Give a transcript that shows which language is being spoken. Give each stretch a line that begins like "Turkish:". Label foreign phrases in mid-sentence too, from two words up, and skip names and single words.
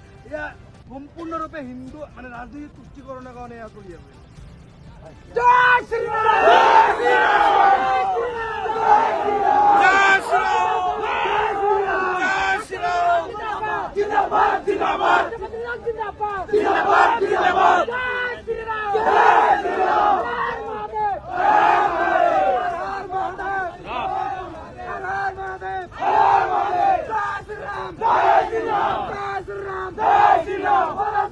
Assamese: এয়া সম্পূৰ্ণৰূপে হিন্দু মানে ৰাজনীতি তুষ্টিকৰণৰ কাৰণে এয়া চলি আছে।
Hindi: जय श्रीराम, जिंदाबाद जिंदाबाद जिंदाबाद जिंदाबाद जिंदाबाद, जय श्रीराम जय श्रीराम, हर महादेव हर महादेव हर महादेव हर महादेव, जय श्रीराम जय श्रीराम जय श्रीराम जय श्रीराम।